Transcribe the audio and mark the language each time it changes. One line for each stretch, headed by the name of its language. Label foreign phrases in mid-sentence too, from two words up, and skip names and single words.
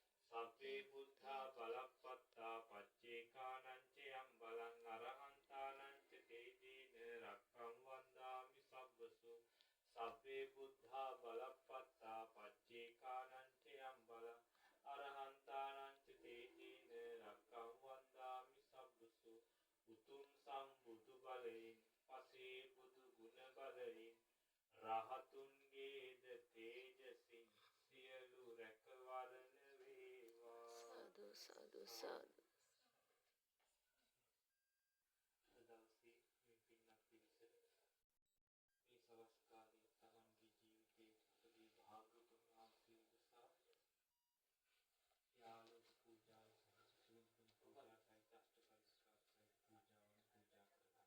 Pali: සබ්බේ බුද්ධා බලප්පත්තා පච්චේකානං ච යම් බලං අරහන්තානං ච තේජීන රක්ඛං වන්දාමි සබ්බසු සබ්බේ බුද්ධා බලප්පත්තා පච්චේකානං ච යම් බලං අරහන්තානං ච තේජීන රක්ඛං වන්දාමි සබ්බසු
Sinhala: උතුම් සම්බුදු බලයෙන් පසේ බුදු ගුණ බලයෙන් රහතුන්ගේද තේජසින් සියලු රැකවරණ වේවා. සාදු සාදු සාදු. අද දවසේ මේ පින්වත් පිරිස මේ සවස් කාලයේ තමන්ගේ ජීවිතයේ අපගේ භාග්‍යවතුන් වහන්සේ උදෙසා යාළුව පූජාව සහ සිසුන් පූජා සහිත අෂ්ටකල්ප පූජාවන් පූජා කරගන්න.